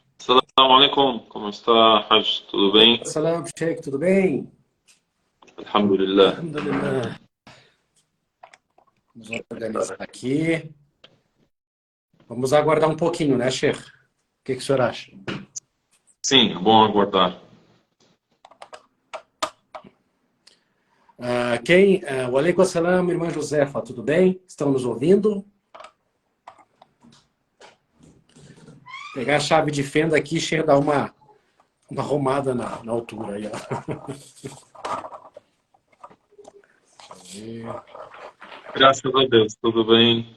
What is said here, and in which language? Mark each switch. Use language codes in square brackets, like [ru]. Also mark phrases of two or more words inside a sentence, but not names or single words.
[ar] السلام عليكم, [pt] como está, Hajj? Tudo bem? Salam, Sheikh, tudo bem? Alhamdulillah. Alhamdulillah. Vamos organizar aqui. Vamos aguardar um pouquinho, né, Sheikh? O que o senhor acha? Sim, é bom aguardar. [ar] وعليكم السلام, [pt] irmã Josefa, tudo bem? Estão nos ouvindo? Pegar a chave de fenda aqui, Sheikh, dar uma arrumada na altura aí, ó. Graças a Deus, tudo bem?